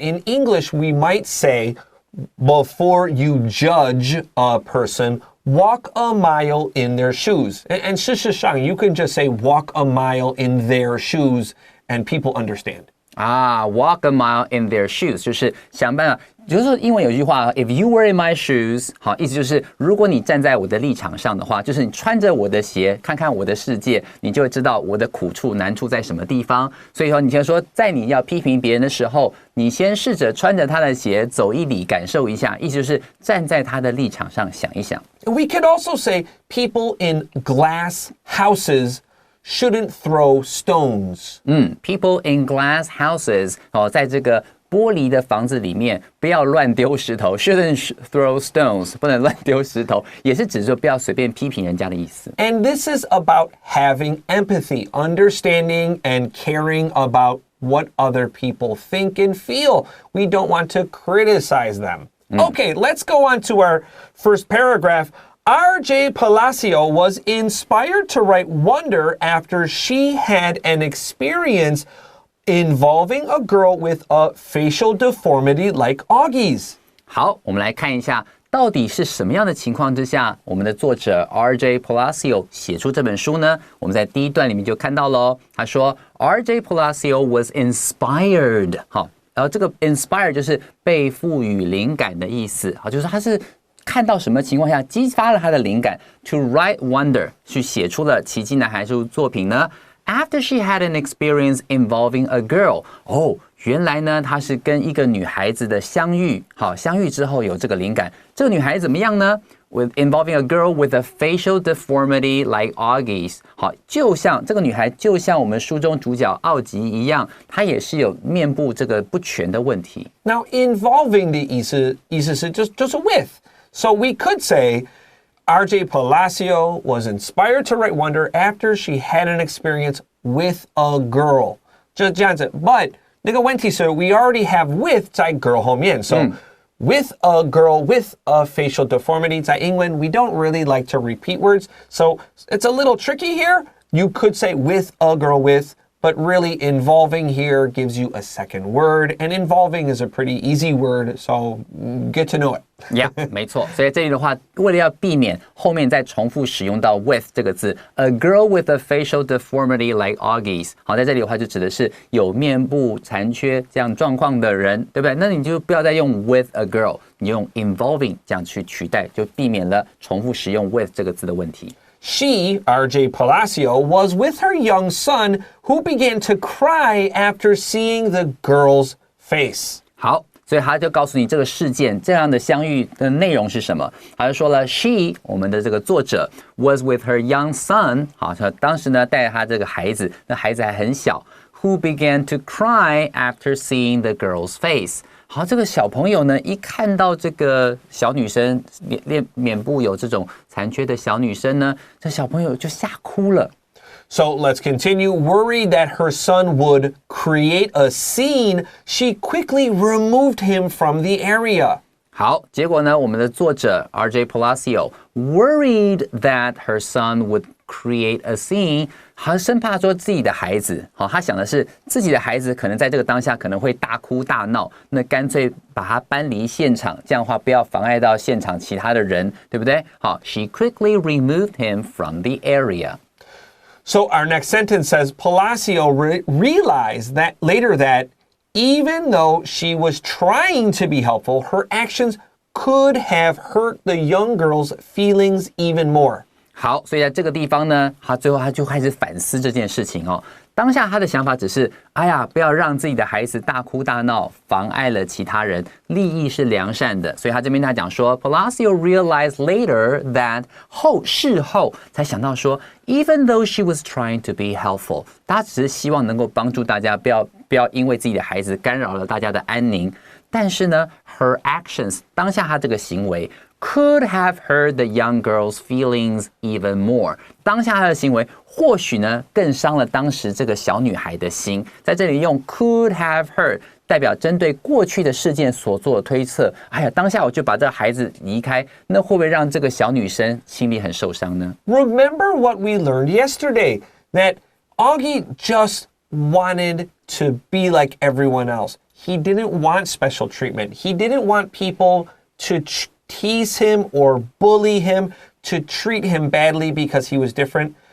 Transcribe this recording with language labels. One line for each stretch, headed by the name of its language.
English: In English, we might say, before you judge a person, walk a mile in their shoes. And
Chinese: 事实上,
English: you can just say walk a mile in their shoes and people understand. Walk a mile in their shoes
Chinese: 就是想办法，就是说英文有句话 ，
English: If you were in my shoes，
Chinese: 好，意思就是如果你站在我的立场上的话，就是你穿着我的鞋，看看我的世界，你就会知道我的苦处难处在什么地方。所以说，你就说，在你要批评别人的时候，你先试着穿着他的鞋走一里，感受一下，意思就是站在他的立场上想一想。
English: We could also say people in glass houses shouldn't throw stones. People in glass houses
Chinese: 在这个玻璃的房子里面不要乱丢石头
English: shouldn't throw stones
Chinese: 不能乱丢石头也是指说不要随便批评人家的意思
English: And this is about having empathy, understanding and caring about what other people think and feel. We don't want to criticize them. Okay, let's go on to our first paragraph. R.J. Palacio was inspired to write Wonder after she had an experience involving a girl with a facial deformity like Augie's.
Chinese: 好，我们来看一下，到底是什么样的情况之下，我们的作者 R.J. Palacio 写出这本书呢？我们在第一段里面就看到咯，他说 R.J.
English: Palacio was inspired。
Chinese: 好，然后这个 inspire 就是被赋予灵感的意思。好，就是说他是看到什么情况下激发了他的灵感 ，
English: to write wonder，
Chinese: 去写出了《奇迹男孩》这部作品呢？
English: After she had an experience involving a girl，
Chinese: 原来呢，她是跟一个女孩子的相遇，好，相遇之后有这个灵感。这个女孩子怎么样呢 ？
English: With involving a girl with a facial deformity like Augie's，
Chinese: 好，就像这个女孩，就像我们书中主角奥吉一样，她也是有面部这个不全的问题。
English: Now, involving
Chinese: 的意思是就是
English: with，so we could say.R.J. Palacio was inspired to write wonder after she had an experience with a girl.
Chinese: 就这样子
English: but
Chinese: 那个问题是
English: we already have with
Chinese: 在
English: girl
Chinese: 后面
English: so with a girl with a facial deformity
Chinese: 在英文
English: we don't really like to repeat words so it's a little tricky here. You could say with a girl with but really involving here gives you a second word and involving is a pretty easy word so get to know it.
Chinese: Yeah， 没错。所以这里的话，为了要避免后面再重复使用到 with 这个字 ，
English: a girl with a facial deformity like Augie's，
Chinese: 好，在这里的话就指的是有面部残缺这样状况的人，对不对？那你就不要再用
English: with a girl，
Chinese: 你用 involving 这样去取代，就避免了重复使用 with 这个字的问题。
English: She, R.J. Palacio, was with her young son who began to cry after seeing the girl's face.
Chinese: 好，所以他就告诉你这个事件这样的相遇的内容是什么。他就说了 ，She 我们的这个作者
English: was with her young son，
Chinese: 好，当时呢带着他这个孩子，那孩子还很小 ，
English: who began to cry after seeing the girl's face。
Chinese: 好，这个小朋友呢，一看到这个小女生脸部有这种残缺的小女生呢，这小朋友就吓哭了。
English: So let's continue. Worried that her son would create a scene, she quickly removed him from the area.
Chinese: 好，结果呢，我们的作者 R.J. Palacio
English: worried that her son would create a scene，
Chinese: 他生怕说自己的孩子，好，他想的是自己的孩子可能在这个当下可能会大哭大闹，那干脆把他搬离现场，这样的话不要妨碍到现场其他的人，对不对？
English: 好 ，She quickly removed him from the area. So our next sentence says Palacio realized that later that even though she was trying to be helpful, her actions could have hurt the young girl's feelings even more.
Chinese: 好，所以在这个地方呢，最后他就开始反思这件事情哦。当下他的想法只是，哎呀，不要让自己的孩子大哭大闹，妨碍了其他人，利益是良善的。所以他这边他讲说 ，
English: Palacio realized later that
Chinese: 事后才想到说 ，
English: even though she was trying to be helpful，
Chinese: 他只是希望能够帮助大家，不要因为自己的孩子干扰了大家的安宁。但是呢 ，
English: her actions
Chinese: 当下他这个行为。
English: Could have hurt the young girl's feelings even more.
Chinese: 当下她的行为或许呢更伤了当时这个小女孩的心。在这里用
English: could have hurt
Chinese: 代表针对过去的事件所做的推测。哎呀，当下我就把这个孩子离开，那会不会让这个小女生心里很受伤呢？
English: Remember what we learned yesterday, that Augie just wanted to be like everyone else. He didn't want special treatment. He didn't want people to tease him or bully him, to treat him badly because he was different.